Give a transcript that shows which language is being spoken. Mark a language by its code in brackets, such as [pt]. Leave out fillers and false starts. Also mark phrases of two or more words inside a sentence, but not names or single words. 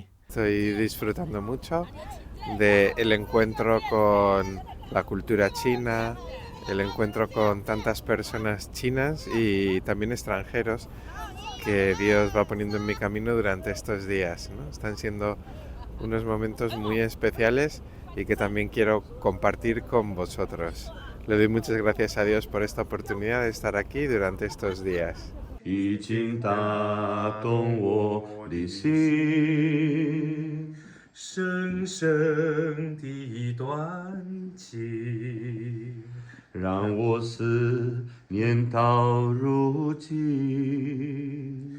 [es] Estoy disfrutando mucho del encuentro con la cultura china, el encuentro con tantas personas chinas y también extranjeros que Dios va poniendo en mi camino durante estos días, ¿no? Están siendo unos momentos muy especiales y que también quiero compartir con vosotros. Le doy muchas gracias a Dios por esta oportunidad de estar aquí durante estos días. [zh] 已经打动我的心，深深的断情，让我思念到如今。